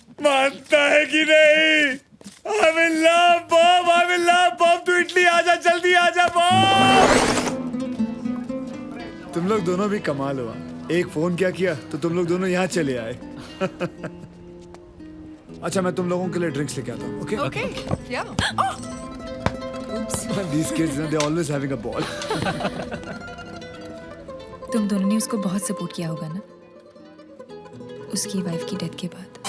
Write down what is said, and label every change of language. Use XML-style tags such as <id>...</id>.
<hi>मानता है कि नहीं?</hi> <en>I'm in love, Bob. I'm in love, Bob.</en> <hi>तू इटली आजा, जल्दी आजा, Bob. तुम लोग दोनों भी कमाल हुआ। एक फोन क्या किया तो तुम लोग दोनों यहाँ चले आए। अच्छा, मैं तुम लोगों के लिए ड्रिंक्स लेके आता हूँ, okay?</hi> <en>Okay, yeah. These kids, they're always having a ball.</en> <hi>तुम दोनों ने उसको बहुत सपोर्ट किया होगा ना, उसकी वाइफ की डेथ के बाद।</hi>